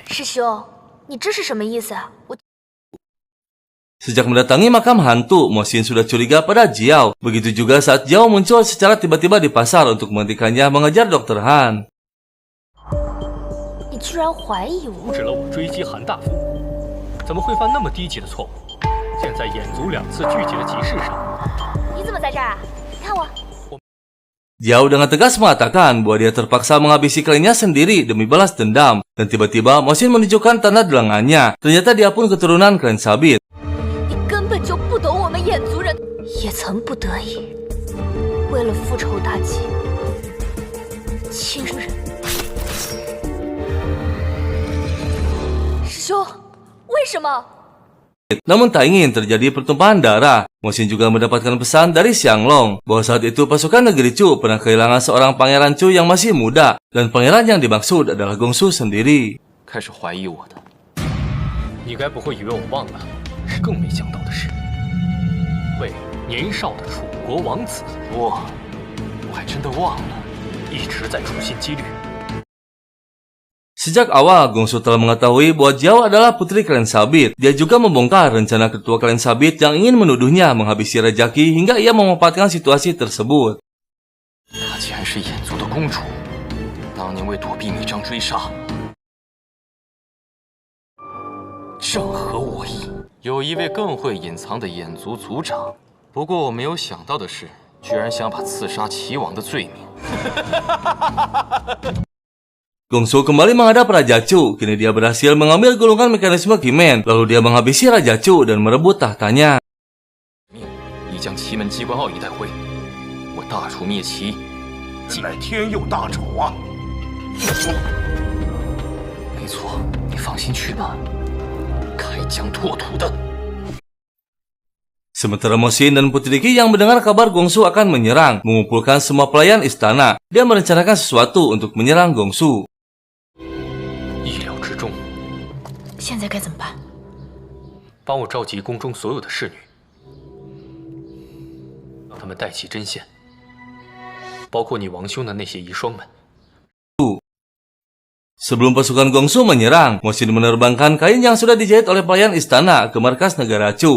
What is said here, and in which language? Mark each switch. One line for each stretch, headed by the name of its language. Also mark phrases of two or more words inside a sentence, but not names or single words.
Chinese: 师兄，你这是什么意思啊？我
Indonesian: Sejak mendatangi makam hantu, Mosin sudah curiga pada Jiao. Begitu juga saat Jiao muncul secara tiba-tiba di pasar untuk menghentikannya mengejar Dr. Han.
Chinese: 你居然怀疑我？阻止了我追击韩大夫，怎么会犯那么低级的错误？现在眼族2次聚集的集市上，你怎么在这儿啊？你看我。
Indonesian: Jiao dengan tegas mengatakan bahwa dia terpaksa menghabisi kliennya sendiri demi balas dendam. Dan tiba-tiba Mo Xin menunjukkan tanda di lengannya. Ternyata dia pun keturunan klien Sabit.
Chinese: 你根本就不懂我们眼族人，也曾不得已，为了复仇大计，亲人。师兄，为什么？
Indonesian: Namun tak ingin terjadi pertumpahan darah. Mo Xin juga mendapatkan pesan dari Xianglong bahwa saat itu pasukan negeri Chu pernah kehilangan seorang pangeran Chu yang masih muda, dan pangeran yang dimaksud adalah Gongsu sendiri.
Chinese: 开始怀疑我的。你该不会以为我忘了？更没想到的是，为年少的楚国王子，我还真的忘了。一直在处心积虑。
Indonesian: Sejak awal, Gongsu telah mengetahui bahwa Jiao adalah putri klan Sabit. Dia juga membongkar rencana ketua klan Sabit yang ingin menuduhnya menghabisi Raja Qi hingga ia memanfaatkan situasi tersebut.
Chinese: 她竟然是眼族的公主，当年为躲避密章追杀，正合我意。有一位更会隐藏的眼族族长，不过我没有想到的是，居然想把刺杀齐王的罪名。
Indonesian: Gongsu kembali menghadap Raja Chu. Kini dia berhasil mengambil gulungan mekanisme Kimen. Lalu dia menghabisi Raja Chu dan merebut tahtanya.
Chinese: 已将奇门机关奥义带回，我大楚灭齐，近来天佑大丑啊！没错，你放心去吧，开疆拓土的。
Indonesian: Sementara Mo Xin dan Putri Qi yang mendengar kabar Gongsu akan menyerang, mengumpulkan semua pelayan istana. Dia merencanakan sesuatu untuk menyerang Gongsu.
Chinese: 意料之中，现在该怎么办？帮我召集宫中所有的侍女，让他们带起针线，包括你王兄的那些遗孀们。
Indonesian: Sebelum pasukan Gongsu menyerang, Mo Xin menerbangkan kain yang sudah dijahit oleh pelayan istana ke markas negara Chu.